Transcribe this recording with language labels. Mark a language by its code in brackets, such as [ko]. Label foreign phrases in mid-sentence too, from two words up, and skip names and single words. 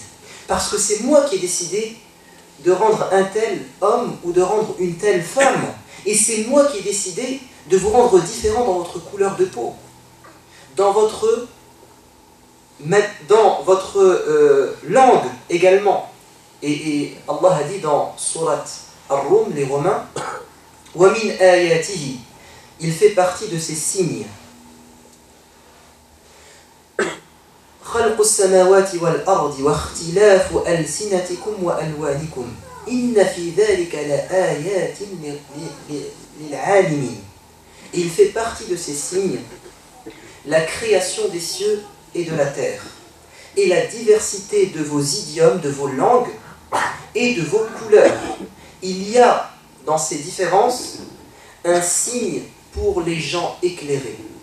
[fr] Parce que c'est moi qui ai décidé de rendre un tel homme ou de rendre une telle femme. Et c'est moi qui ai décidé de vous rendre différent dans votre couleur de peau, dans votre langue également. Et Allah a dit dans Surat Ar-Rum, les Romains, [ar] ومن آياته, [fr] il fait partie de ces signes. [ar] خلق السماوات والأرض واختلاف ألسنتكم وألوانكم إن في ذلك لآيات للعالمين. [fr] Il fait partie de ces signes la création des cieux et de la terre, et la diversité de vos idiomes, de vos langues et de vos couleurs. Il y a dans ces différences un signe pour les gens éclairés.